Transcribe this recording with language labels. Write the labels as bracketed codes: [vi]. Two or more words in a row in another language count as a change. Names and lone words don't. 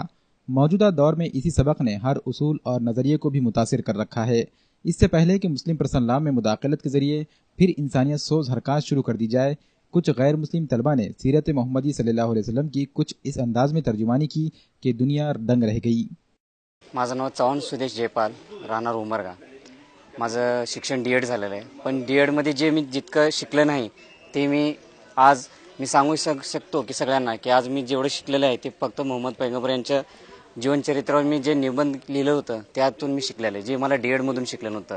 [ur] موجودہ دور میں اسی سبق نے ہر اصول اور نظریے کو بھی متاثر کر رکھا ہے۔ اس سے پہلے کہ مسلم پرسنل لا میں مداخلت کے ذریعے پھر انسانیت سوز حرکات شروع کر دی جائے، کچھ غیر مسلم طلبہ نے سیرت محمدی [ar] صلی اللہ علیہ وسلم [ur] کی کچھ اس انداز میں ترجمانی کی کہ دنیا دنگ رہ گئی۔ [mr] माझं नाव चव्हाण सुदेश जयपाल, राहणार उमरगा। माझं शिक्षण डी एड झालेलं आहे, पण डी एडमध्ये जे मी जितकं शिकलं नाही ते आज मी सांगू शकतो की सगळ्यांना की आज मी जेवढं शिकलेलं आहे ते फक्त मोहम्मद पैगंबर यांच्या जीवनचरित्रावर मी जे निबंध लिहिलं होतं त्यातून मी शिकलेलं आहे, जे मला डी एडमधून शिकलं नव्हतं।